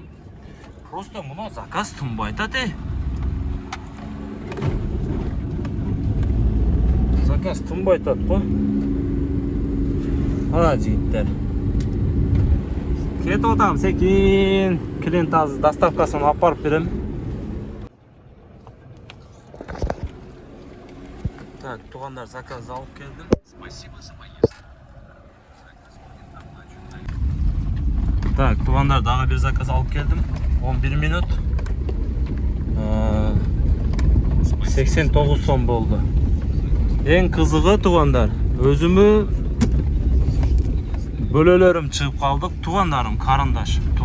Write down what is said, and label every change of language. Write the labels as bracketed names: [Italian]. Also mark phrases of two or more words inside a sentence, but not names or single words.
[Kyrgyz] Просто мына заказ тынбайт атат, Заказ тынбайт атат го. Жигиттер. Кетип атам, секин. Клиент азыр доставкасын алып барып берем. Так, туугандар, заказ алып келдим. [Russian] Спасибо за поездку. [Kyrgyz] Так, туугандар, дагы бир заказ алып келдим. 11 минут. 89 сом болду. Эң кызыгы, туугандар, өзүмө бөлөлөрүм чыгып калдык, туугандарым, карындаш.